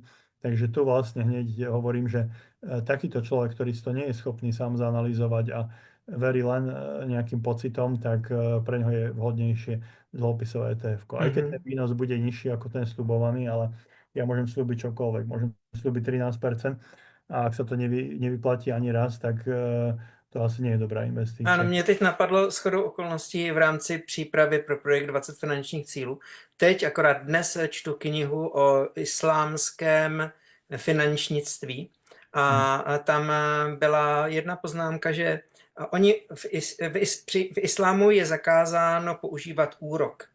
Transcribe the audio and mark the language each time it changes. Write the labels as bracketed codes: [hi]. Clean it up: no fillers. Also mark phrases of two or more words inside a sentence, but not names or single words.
[sk] Takže tu vlastne hneď hovorím, že takýto človek, ktorý si to nie je schopný sám zanalýzovať a verí len nejakým pocitom, tak pre ňoho je vhodnejšie dlhopisové ETF. Aj keď ten výnos bude nižší ako ten slubovaný, ale ja môžem slúbiť čokoľvek. Môžem slúbiť 13%, a ak sa to nevyplatí ani raz, tak to asi nie je dobrá [cs] Ano, [sk] investícia. [cs] mě teď napadlo shodou okolností v rámci přípravy pro projekt 20 finančních cílů. Teď akorát dnes čtu knihu o islámském finančnictví a tam byla jedna poznámka, že oni v islámu je zakázáno používat úrok.